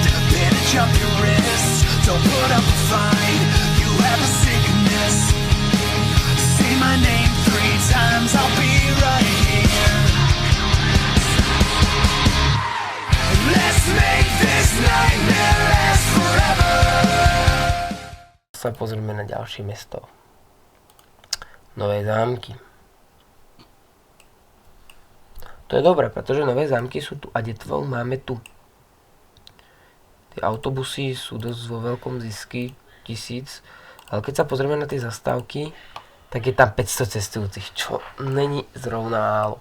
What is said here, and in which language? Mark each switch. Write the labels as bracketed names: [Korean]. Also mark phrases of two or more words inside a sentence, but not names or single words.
[English] Bandage up your wrists. Don't put up a fight. You have a sickness. Say my name 3 times. I'll be right here. Let's make this nightmare last forever. [Slovak] Sa pozrieme na ďalšie mesto. Nové zámky. To je dobré, pretože nové zámky sú tu a detvo máme tu. Tie autobusy sú dosť vo veľkom zisky, 1000, ale keď sa pozrieme na tie zastávky, tak je tam 500 cestujúcich, čo není zrovna málo.